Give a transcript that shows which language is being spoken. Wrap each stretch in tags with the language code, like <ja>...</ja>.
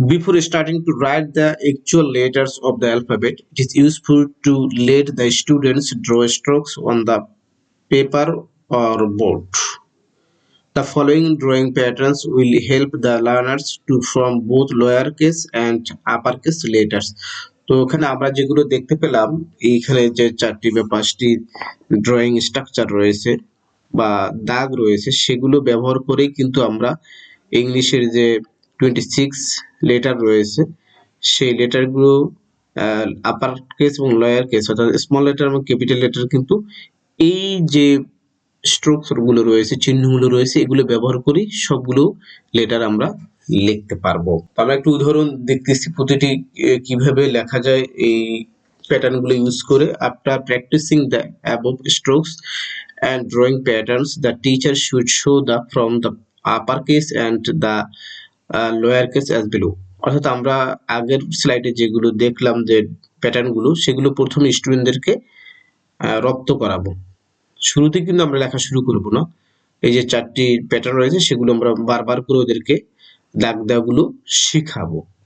<en>Before starting to write the actual letters of the alphabet, it is useful to let the students draw strokes on the paper or board. The following drawing patterns will help the learners to form both lowercase and uppercase letters.</en> <bn>তো এখানে আমরা যেগুলো দেখতে পেলাম, এইখানে যে 4টি বা 5টি ড্রয়িং স্ট্রাকচার রয়েছে বা দাগ রয়েছে, সেগুলো ব্যবহার করেই কিন্তু আমরা ইংলিশের যে 26 লেটার রয়েছে সেই লেটারগুলো আপার কেস এবং লোয়ার কেস অর্থাৎ স্মল লেটার এবং ক্যাপিটাল লেটার কিন্তু এই যে স্ট্রোকগুলো রয়েছে, চিহ্নগুলো রয়েছে, এগুলো ব্যবহার করি সবগুলো লেটার আমরা লিখতে পারবো। আমরা একটু উদাহরণ দেখতেছি প্রতিটি কিভাবে লেখা যায় এই প্যাটার্নগুলো ইউজ করে।</bn> <en>After practicing the above strokes and drawing patterns, the teacher should show the from the upper case and the lower case as below.</en> <bn>অর্থাৎ আমরা আগের স্লাইডে যেগুলো দেখলাম যে প্যাটার্নগুলো, সেগুলো প্রথমে স্টুডেন্টদেরকে রপ্ত করাবো। শুরুতে কিন্তু আমরা লেখা শুরু করব না। এই যে 4টি প্যাটার্ন রয়েছে সেগুলো আমরা বারবার করে ওদেরকে দাগ দেওয়াগুলো শিখাবো।</bn>